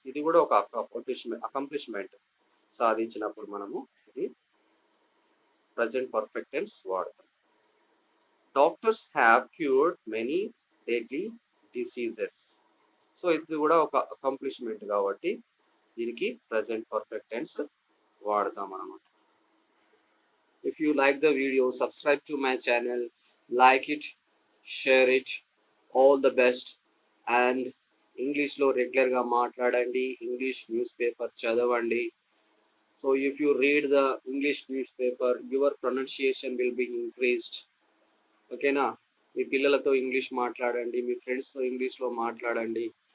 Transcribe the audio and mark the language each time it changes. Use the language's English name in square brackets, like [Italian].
[Telugu] ఇది కూడా ఒక అకంప్లిష్మెంట్ సాధించినప్పుడు మనము ఇది ప్రజెంట్ పర్ఫెక్ట్ టెన్స్ వాడతాం. [English] Doctors have cured many deadly diseases. [Telugu] So ఇది కూడా ఒక అకంప్లిష్మెంట్ కాబట్టి దీనికి ప్రజెంట్ పర్ఫెక్ట్ టెన్స్ వాడతాం అన్నమాట. [English] If you like the video, subscribe to my channel, like it, share it. All the best. [Telugu] And ఇంగ్లీష్లో రెగ్యులర్గా మాట్లాడండి, ఇంగ్లీష్ న్యూస్ పేపర్ చదవండి. [English] So if you read the English news paper, your pronunciation will be increased. ఓకేనా? [Telugu] మీ పిల్లలతో English మాట్లాడండి, మీ ఫ్రెండ్స్తో ఇంగ్లీష్లో మాట్లాడండి.